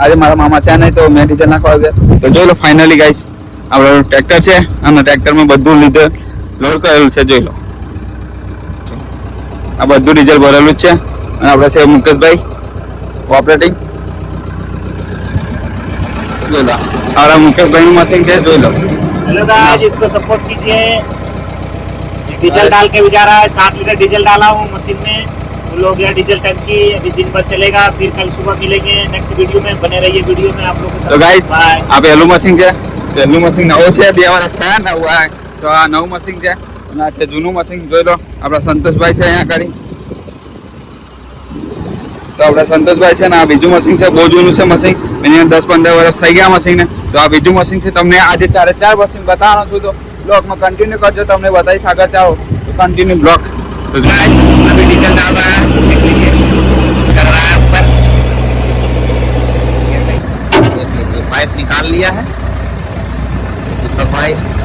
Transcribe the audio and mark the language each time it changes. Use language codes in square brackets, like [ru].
[gu] આજે મારા મામા છે નહીં તો મેં ડીઝલ નાખવા આવ્યો। તો જોઈ લો ફાઇનલી ગાઈસ આપણું ટ્રેક્ટર છે અને ટ્રેક્ટરમાં બધું લીધે લોડ કરેલું છે। જોઈ લો આ બધું ડીઝલ ભરેલું છે અને આપણે છે મુકેશભાઈ ઓપરેટિંગ। [hi] और मुकेश भाई मशीन के जो लो। हेलो गाइस, इसको सपोर्ट कीजिए। डीजल डाल के भी जा रहा है। 7 लीटर डीजल डाला हूँ मशीन में। फुल हो गया डीजल टंकी। अभी दिन भर चलेगा, फिर कल सुबह मिलेंगे नेक्स्ट वीडियो में। बने रहिए वीडियो में आप लोग। तो गाइस आप हेलो मशीन [gu] के हेलो मशीन नવો છે 2 વર્ષ થયા ને આ તો આ નવું મશીન છે અને આ છે જૂનું મશીન। જોઈ લો આપણા સંતોષભાઈ છે અહીંયા આગળ। તો આપણા સંતોષભાઈ છે ને આ બીજું મશીન છે, બહુ જૂનું છે મશીન, મિનિમમ 10-15 વર્ષ થઈ ગયા મશીન। તો આ બીજું મશીન છે, તમને આજે 4 મશીન બતાવવાનો છું। તો બ્લોગમાં કન્ટિન્યુ કરજો, તમને બતાવીશ આગળ। ચાલો તો કન્ટિન્યू ब्लॉग। [hi] तो अभी डीजल डाल रहा है, देख लीजिए कर रहा है ऊपर। ये पाइप निकाल लिया है तो भाई